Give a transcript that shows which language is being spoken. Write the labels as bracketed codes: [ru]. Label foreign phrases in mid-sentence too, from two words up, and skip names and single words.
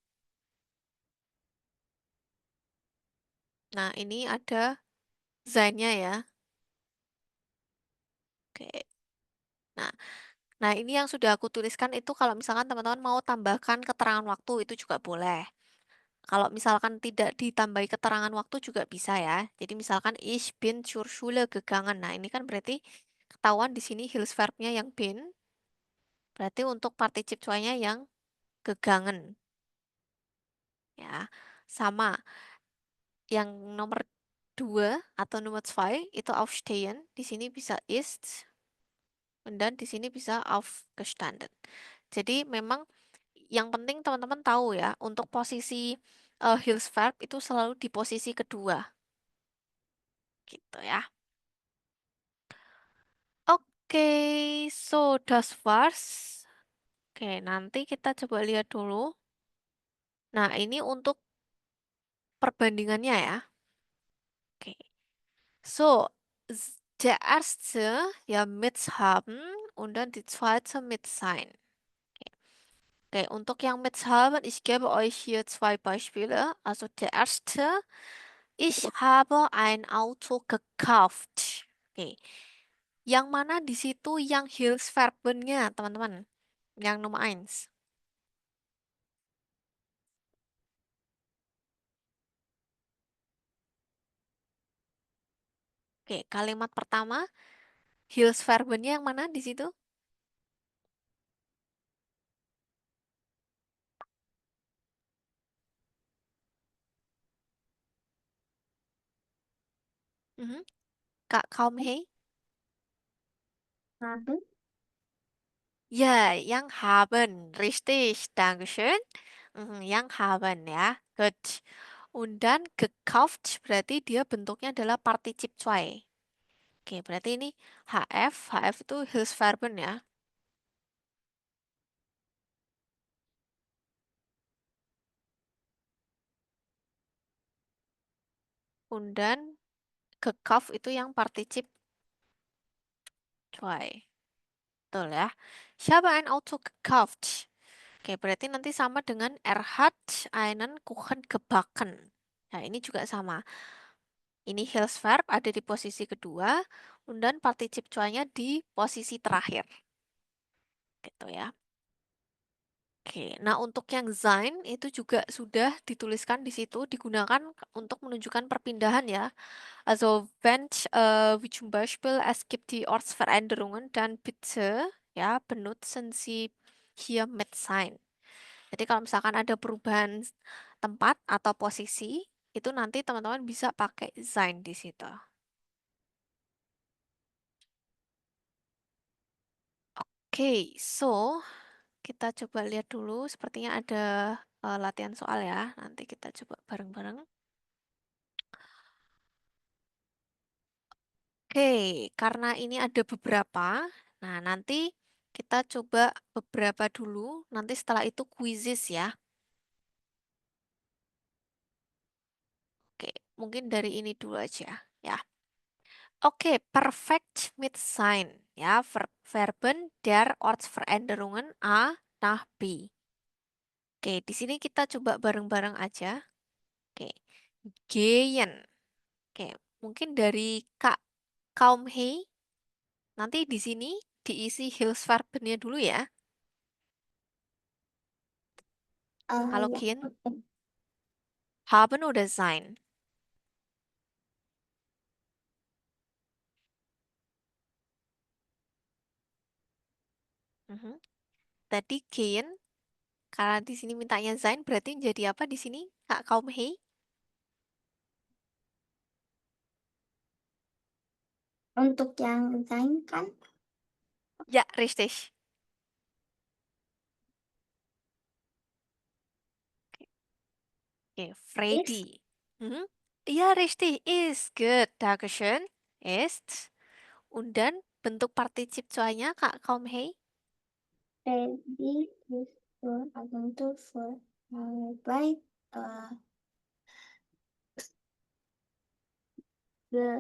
[id] Nah, ini ada zainnya ya. Oke. Nah, nah ini yang sudah aku tuliskan itu kalau misalkan teman-teman mau tambahkan keterangan waktu itu juga boleh. Kalau misalkan tidak ditambahi keterangan waktu juga bisa ya. Jadi misalkan [de] ich bin zur Schule gegangen. [id] Nah, ini kan berarti ketahuan di sini Hilfsverbnya yang bin. Berarti untuk partizip cuanya yang gegangen. Ya. Sama yang nomor 2 atau nomor 2 itu aufstehen. Di sini bisa ist dan di sini bisa aufgestanden. Jadi memang yang penting teman-teman tahu ya, untuk posisi Hilfsverb itu selalu di posisi kedua, gitu ya. Oke, [de] so das war's. [id] Oke, nanti kita coba lihat dulu. Nah, ini untuk perbandingannya ya. Oke, [de] so der erste ya mit haben und dann die zweite mit sein. [id] Oke, untuk yang [de] mit haben, ich gebe euch hier zwei Beispiele. Also der erste, ich habe ein Auto gekauft. [id] Oke, yang mana di situ yang Hilfsverbennya, teman-teman? Yang nomor 1. Oke, kalimat pertama, Hilfsverbennya yang mana di situ? Mhm. Kak Kaumhei? [de] Haben. [id] Ya, yang haben. [de] Richtig, Dankeschön. [id] Yang haben ya. Good. [de] Und dann gekauft [id] berarti dia bentuknya adalah partizip 2. Oke, berarti ini HF. HF itu Hilfsverben ya. [de] Und dann gekauft [id] itu yang partizip 2. Betul ya. [de] Ich habe ein Auto gekauft. [id] Oke, berarti nanti sama dengan [de] er hat einen Kuchen gebacken. [id] Nah, ini juga sama. Ini Hilfsverb ada di posisi kedua, dan partizip cuanya di posisi terakhir. Gitu ya. Oke, nah untuk yang sein itu juga sudah dituliskan di situ, digunakan untuk menunjukkan perpindahan ya. [de] Also wenn wie zum Beispiel es gibt die Ortsveränderungen, dann bitte ya benutzen Sie hier mit sein. [id] Jadi kalau misalkan ada perubahan tempat atau posisi, itu nanti teman-teman bisa pakai sein di situ. Oke, so kita coba lihat dulu. Sepertinya ada latihan soal ya. Nanti kita coba bareng-bareng. Oke, karena ini ada beberapa. Nah, nanti kita coba beberapa dulu. Nanti setelah itu quizzes ya. Oke, mungkin dari ini dulu aja ya. [de] Oke, perfect mit sein ya. Verben der Ortsveränderungen A nach B. [id] Oke, di sini kita coba bareng-bareng aja. Oke, gehen. Oke, mungkin dari Kak Kaumhei. Nanti di sini diisi Hilfsverbennya dulu ya. Kalau Ya. [de] gehen, haben oder sein? Mhm. [id] Tadi gehen, karena di sini mintanya sein, berarti jadi apa di sini, Kak Kaumhei? Untuk yang sein kan Ya, richtig. Oke, is [de] Freddy. Mhm. Ja, richtig. Ist good. Dankeschön. Ist. Und dann [id] bentuk partizip cuanya, Kak Kaumhei. ready is for Agentur for by the